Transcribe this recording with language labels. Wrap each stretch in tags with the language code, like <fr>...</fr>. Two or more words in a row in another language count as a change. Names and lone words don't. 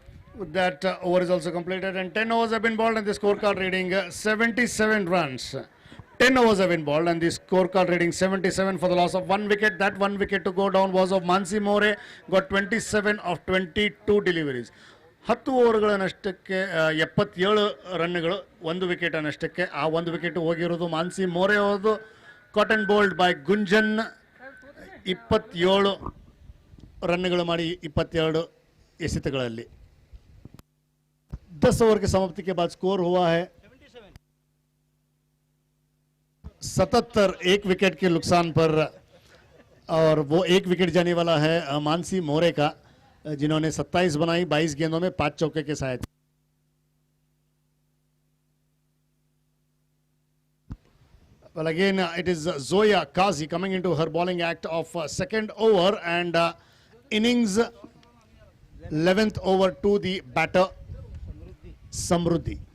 <en>With that, over is also completed and 10 overs have been bowled and the scorecard reading 77 runs. 10 overs have been bowled and the scorecard reading 77 for the loss of 1 wicket. That 1 wicket to go down was of Mansi More, got 27 of 22 deliveries.</en> <kn>10 ಓವರ್ಗಳನ್ನಷ್ಟಕ್ಕೆ 77 ರನ್ಗಳು 1 ವಿಕೆಟ್ ಅನ್ನಷ್ಟಕ್ಕೆ. ಆ 1 ವಿಕೆಟ್ ಹೋಗಿರೋದು ಮಾನ್ಸಿ ಮೋರೆ ಅವರದು.</kn> <en>caught and bowled by</en> <kn>ಗುಂಜನ್ 27 ರನ್ಗಳು ಮಾಡಿ 22 ಎಸೆತಗಳಲ್ಲಿ.</kn> <hi>10 ओवर के समाप्ति के बाद स्कोर हुआ है 77 एक विकेट के नुकसान पर, और वो एक विकेट जाने वाला है मानसी मोरे का, जिन्होंने 27 बनाई 22 गेंदों में 5 चौके के साथ.</hi> <en>Well, again, it is Zoya Kazi coming into her bowling act of second over and innings 11th over to the batter Samruddhi.</en>